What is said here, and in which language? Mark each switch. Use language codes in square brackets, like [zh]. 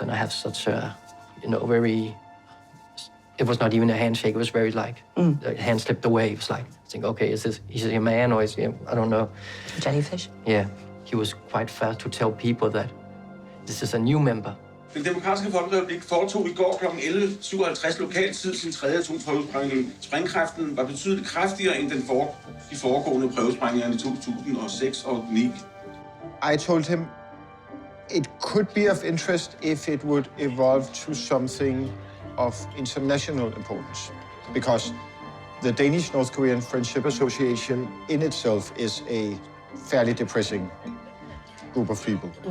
[en] And I have such a, very, it was not even a handshake. It was very like, the hand slipped away. It was like, I think, okay, is he a man or is he, I don't know. Jellyfish? Yeah, he was quite fast to tell people that this is a new member. [da] Den demokratiske folkerepublik foretog i går kl. 11.57 lokaltid sin tredje atomprøvesprængning. Sprængkraften var betydeligt kraftigere end de foregående prøvesprængninger i 2006 og 2009. [en] I told him it could be of interest if it would evolve to something of international importance, because the Danish-North Korean Friendship Association in itself is a fairly depressing group of people.